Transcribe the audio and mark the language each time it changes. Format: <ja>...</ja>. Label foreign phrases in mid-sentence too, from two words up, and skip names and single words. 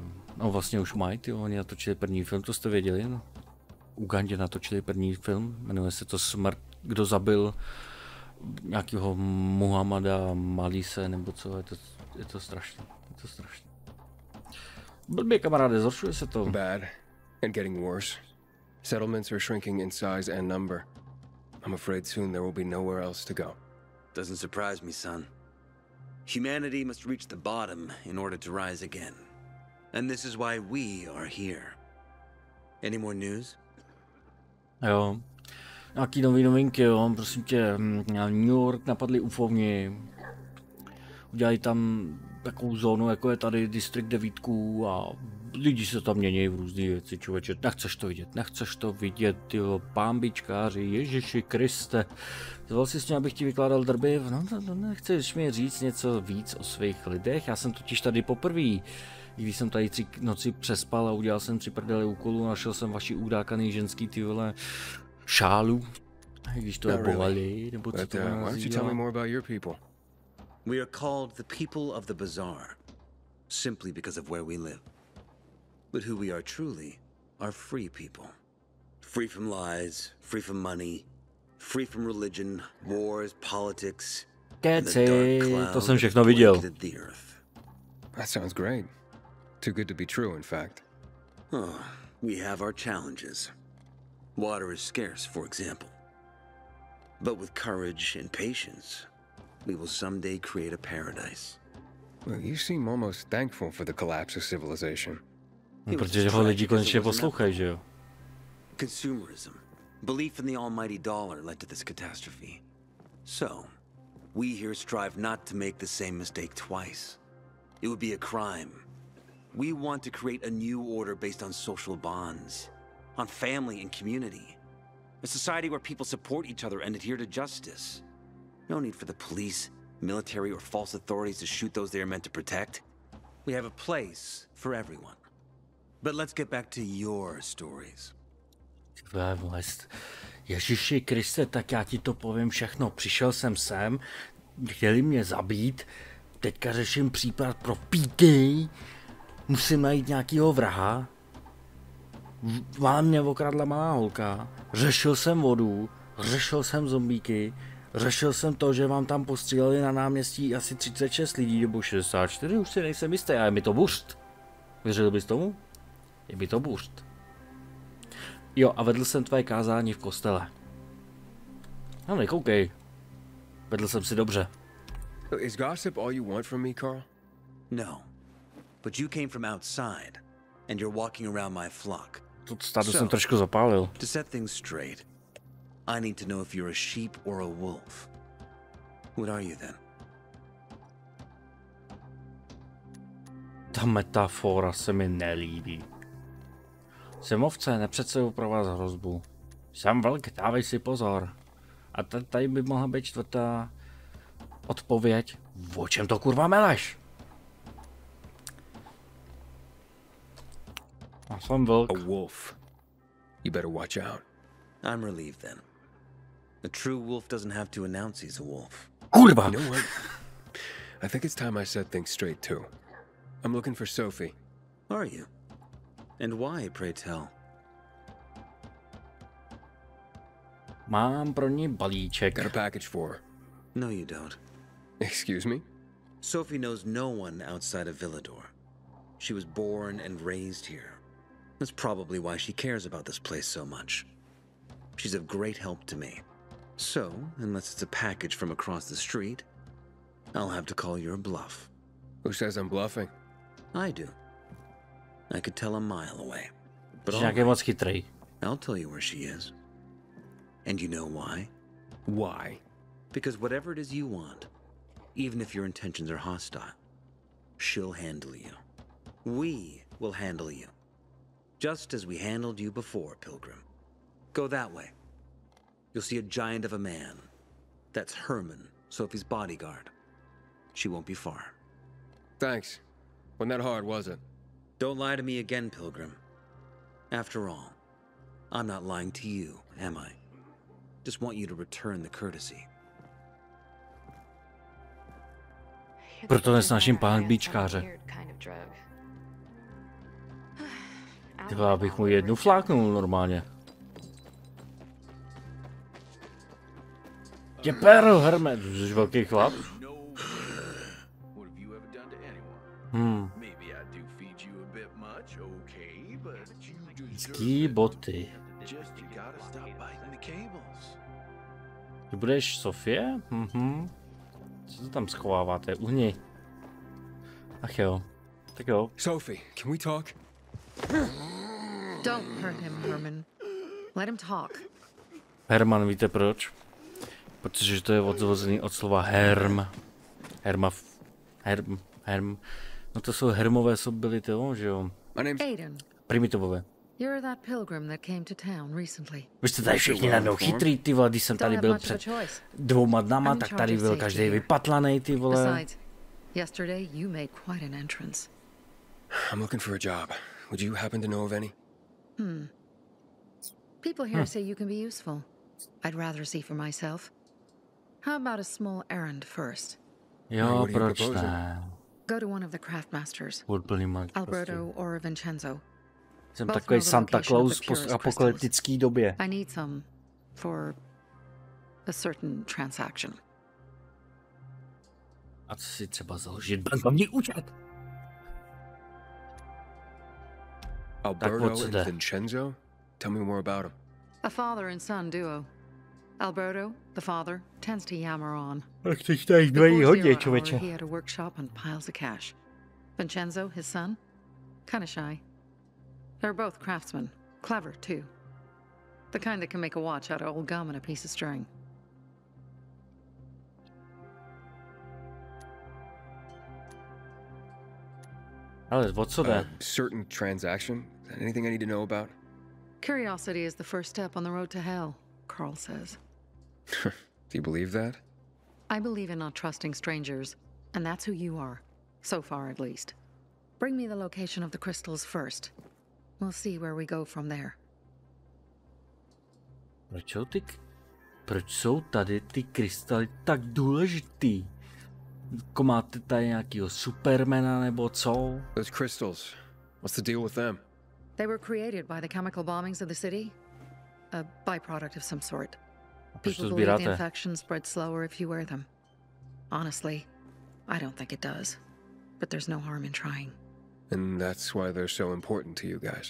<cs>No vlastně už mají, ty oni natočili první film, to jste věděli, no. Ugandě natočili první film, jmenuje se to Smrt, kdo zabil nějakého Muhammada Malise, nebo co, je to strašné, je to strašné. Blbě kamaráde, zhoršuje se to.</cs> <en>Bad and getting worse. Settlements are shrinking in size and number. I'm afraid soon there will be nowhere else to go. Doesn't surprise me, son. Humanity must reach the bottom in order to rise again. And this is why we are here. Any more news?</en> <cs>Jo. Nějaký nový novinky, jo, prosím tě, New York napadli ufovni. Udělají tam takovou zónu, jako je tady District 9 a lidi se tam mění v různé věci, člověče. Nechceš to vidět, jo, pambičkáři, Ježiši Kriste. Zval si s ním, abych ti vykládal drby, no nechceš mi říct něco víc o svých lidech, já jsem totiž tady poprvé. Když jsem tady 3 noci přespal a udělal jsem 3 prdele úkolů, našel jsem vaši udákaný ženský ty vole šálu. Když to je bolali, nebo co to nazývá.</cs> <en>We are called the people of the bazaar, simply because of where we live. But who we are truly are free people. Free from lies, free from money, free from religion, wars, politics, and the dark cloud</en> <cs>to jsem všechno viděl.</cs> <en>the earth. That sounds great. Too good to be true, in fact. Oh, we have our challenges. Water is scarce, for example. But with courage and patience, we will someday create a paradise. Well, you seem almost thankful for the collapse of civilization.</en> <cs>Protože ho lidi konečně poslouchají, že jo?</cs> <en>Consumerism, belief in the almighty dollar led to this catastrophe. So, we here strive not to make the same mistake twice. It would be a crime. We want to create a new order based on social bonds, on family and community. A society where people support each other and adhere to justice. No need for the police, military, or false authorities to shoot those they are meant to protect. We have a place for everyone. But let's get back to your stories.</en> <cs>Ježiši Kriste, tak já ti to povím všechno. Přišel jsem sem, chtěli mě zabít, teďka řeším případ pro píky, musím najít nějakýho vraha. Vám mě okradla malá holka, řešil jsem vodu, řešil jsem zombíky, řešil jsem to, že vám tam postříleli na náměstí asi 36 lidí nebo 64, už si nejsem jistý, a je mi to burst. Věřil bys tomu? Je mi to burst. Jo, a vedl jsem tvé kázání v kostele. No nekoukej. Vedl jsem si dobře.</cs> <en>Is gossip all you want from me, Carl? No. But you came from outside, and you're walking around my flock.</en> <cs>Tu stádu jsem trošku zapálil.</cs> <en>To set things straight, I need to know if you're a sheep or a wolf. What are you then?</en> <cs>Ta metafora se mi nelíbí. Jsem ovce, nepředstavuji pro vás hrozbu. Jsem vlk, dávej si pozor. A tady by mohla být 4. odpověď. O čem to kurva meleš? Já jsem vlk.</cs> <en>A wolf. You better watch out. I'm relieved then. A true wolf doesn't have to announce he's a wolf.</en> <cs>Kurwa!</cs> <en>You know what? I think it's time I set things straight too. I'm looking for Sophie. Are you? And why, pray tell?</en> <cs>Mám pro ní balíček.</cs> <en>Got a package for her. No, you don't. Excuse me? Sophie knows no one outside of Villador. She was born and raised here. That's probably why she cares about this place so much. She's of great help to me. So, unless it's a package from across the street, I'll have to call your bluff. Who says I'm bluffing? I do. I could tell a mile away. But</en> <cs>Jsi nějaký moc chytrý.</cs> <en>I'll tell you where she is. And you know why? Why? Because whatever it is you want, even if your intentions are hostile, she'll handle you. We will handle you. Just as we handled you before, Pilgrim. Go that way. You'll see a giant of a man. That's Herman, Sophie's bodyguard. She won't be far. Thanks. Wasn't that hard, was it? Don't lie to me again, Pilgrim. After all, I'm not lying to you, am I? Just want you to return the courtesy.</en> <cs>Proto nesnáším pánbíčkáře. Tyhle, abych mu jednu fláknul normálně. Tě peru, Herme, jsi velký chlap. Ský boty. Ty budeš Sofie? Co to tam schováváte? Uhni. Ach jo. Tak jo.</cs> <en>Sophie, can we talk? Don't hurt him, Herman. Let him talk.</en> <cs>Herman, víte proč? Protože to je odvozený od slova herm. Herm. No to jsou hermové sobility, že jo? Aiden. Primitivové.</cs> <en>You're that pilgrim that came to town recently.</en> <cs>Vy jste tady všichni najednou chytrý, ty vole, když jsem tady byl před 2 dnama, tak tady byl každý vypatlanej, ty vole.</cs> <en>Besides, yesterday you made quite an entrance. I'm looking for a job. Would you happen to know of any? People here say you can be useful. I'd rather see for myself. How about a small errand first?</en> <cs>Jo, proč ne?</cs> <en>Go to one of the craftmasters. Alberto or Vincenzo.</en> <cs>Jsem takový Santa Claus v apokalyptické době.</cs> <en>I need some for a certain transaction.</en> <cs>A co si třeba založit bankovní účet?</cs> <en>Alberto and Vincenzo? Tell me more about him. A father and son duo. Alberto, the father, tends to yammer on.</en> <cs>Tak teď tady dvojí hodně, člověče.</cs> <en>He had a workshop and piles of cash. Vincenzo, his son, kind of shy. They're both craftsmen, clever too. The kind that can make a watch out of old gum and a piece of string.</en> <cs>Ale o co jde?</cs> <en>Certain transaction? Anything I need to know about? Curiosity is the first step on the road to hell, Carl says. Do you believe that? I believe in not trusting strangers, and that's who you are, so far at least. Bring me the location of the crystals first. We'll see where we go from there.</en> <cs>Proč jsou tady ty krystaly tak důležitý? Jako máte tady nějakýho Supermana nebo co?</cs> <en>Those crystals. What's the deal with them? They were created by the chemical bombings of the city. A byproduct of some sort. People believe the infection spreads slower if you wear them. Honestly, I don't think it does. But there's no harm in trying. And that's why they're so important to you guys.</en>